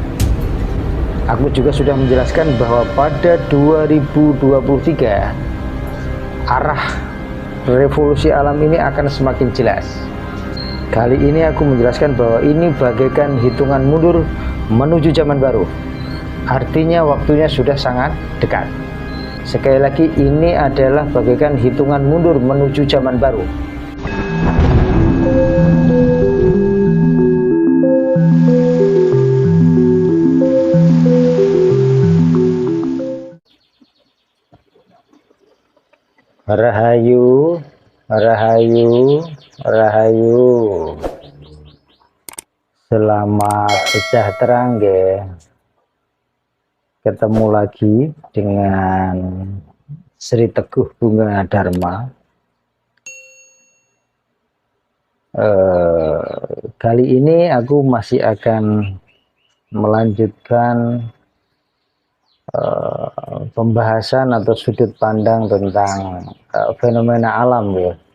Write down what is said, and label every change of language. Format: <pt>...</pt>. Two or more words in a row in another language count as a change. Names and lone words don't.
<id>Aku juga sudah menjelaskan bahwa pada 2023 arah revolusi alam ini akan semakin jelas. Kali ini aku menjelaskan bahwa ini bagaikan hitungan mundur menuju zaman baru. Artinya waktunya sudah sangat dekat. Sekali lagi, ini adalah bagaikan hitungan mundur menuju zaman baru.</id> <jv>Rahayu, rahayu, rahayu.</jv> <id>Selamat sejahtera nggih. Ketemu lagi dengan Sri Teguh Bunga Dharma. Kali ini aku masih akan melanjutkan pembahasan atau sudut pandang tentang fenomena alam ya.</id>